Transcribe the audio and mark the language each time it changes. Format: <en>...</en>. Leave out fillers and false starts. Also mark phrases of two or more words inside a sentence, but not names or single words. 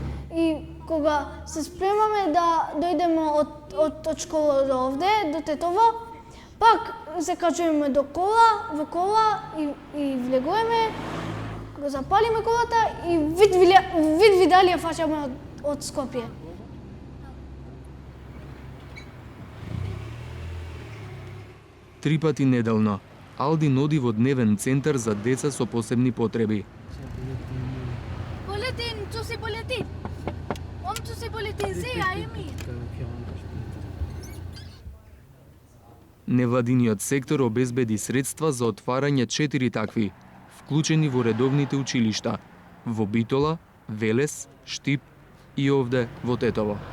<mk>И кога се спремаме да дојдеме од школа до овде, до Тетово, пак се качуваме во кола и влегуваме, го запалиме колата и вид видали ја фаќаме од Скопје. Три пати неделно, Алдин оди во дневен центар за деца со посебни потреби. Болетин, tu si болетин. Tu si болетин, сега ми. Невладиниот сектор обезбеди средства за отварање 4 такви, вклучени во редовните училишта, во Битола, Велес, Штип и овде во Тетово.</mk>